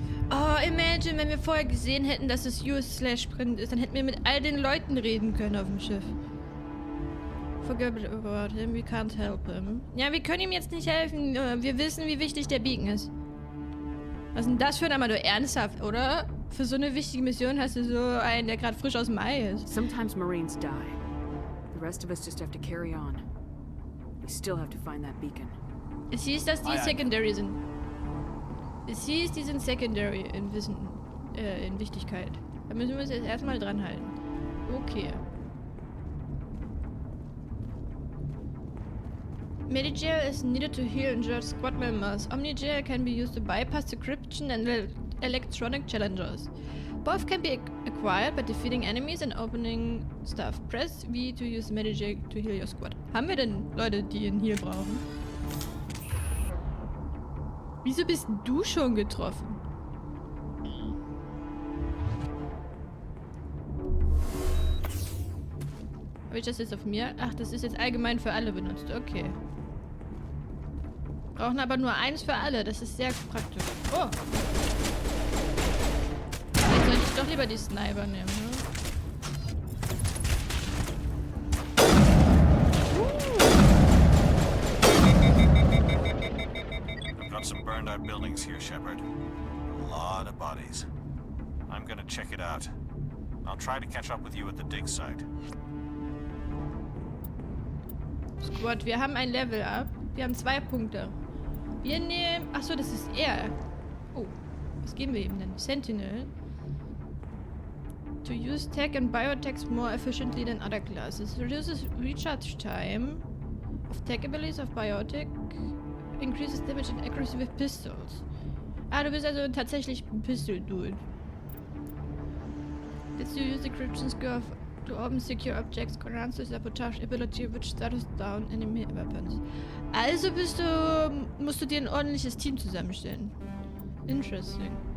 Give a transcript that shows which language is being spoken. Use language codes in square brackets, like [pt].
[en] Oh, imagine, [de] wenn wir vorher gesehen hätten, dass es Use/Sprint ist, dann hätten wir mit all den Leuten reden können auf dem Schiff. [en] Forget about him, we can't help him. [de] Ja, wir können ihm jetzt nicht helfen. Wir wissen, wie wichtig der Beacon ist. Was ist denn das für ein Amador? Ernsthaft, oder? Für so eine wichtige Mission hast du so einen, der gerade frisch aus dem Ei ist. [en] Sometimes Marines die. The rest of us just have to carry on. We still have to find that beacon. [de] Es hieß, dass die Secondary sind. Es hieß, die sind Secondary in Wissen, in Wichtigkeit. Da müssen wir uns jetzt erstmal dran halten. Okay. [en] Medigel is needed to heal injured squad members. Omnigel can be used to bypass decryption and electronic challenges. Both can be acquired by defeating enemies and opening stuff. Press V to use Medigel to heal your squad. [de] Haben wir denn Leute, die einen Heal brauchen? Wieso bist du schon getroffen? Habe ich das jetzt auf mir? Ach, das ist jetzt allgemein für alle benutzt. Okay. Brauchen aber nur eins für alle. Das ist sehr praktisch. Oh. Jetzt sollte ich doch lieber die Sniper nehmen, ne? [en] We've got some burned out buildings here, Shepard. A lot of bodies. I'm gonna check it out. I'll try to catch up with you at the dig site. [de] Squad, wir haben ein Level up. Wir haben 2 Punkte. Wir nehmen... Achso, das ist er. Oh, was geben wir ihm denn? [en] Sentinel. To use tech and biotechs more efficiently than other classes. Reduces recharge time of tech abilities of biotech. Increases damage and accuracy with pistols. [de] Ah, du bist also tatsächlich ein Pistol-Dude. [en] Let's use decryption skill to open secure objects, grants the sabotage ability which shuts down enemy weapons. [de] Also musst du dir ein ordentliches Team zusammenstellen. [en] Interesting.